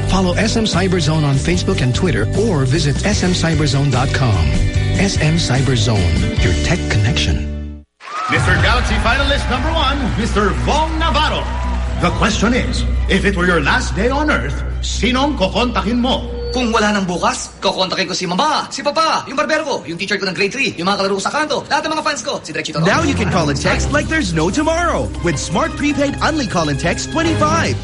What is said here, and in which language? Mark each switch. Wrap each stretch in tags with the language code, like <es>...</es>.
<en>Follow SM CyberZone on Facebook and Twitter or visit smcyberzone.com. SM CyberZone, your tech connection. Mr. Galaxy finalist number one, Mr. Vong Navarro. The question is, if it were your last day on Earth,</en> <tl>sinong kokontakin mo? Kung wala nang bukas, kokontakin ko si Mama, si Papa, yung barbero ko, yung teacher ko ng grade 3, yung mga kalaro ko sa kanto, lahat ng mga fans ko, si Direk Chito.</tl> <en>Now you can call and text like there's no tomorrow with Smart Prepaid Unli Call and Text 25.</en>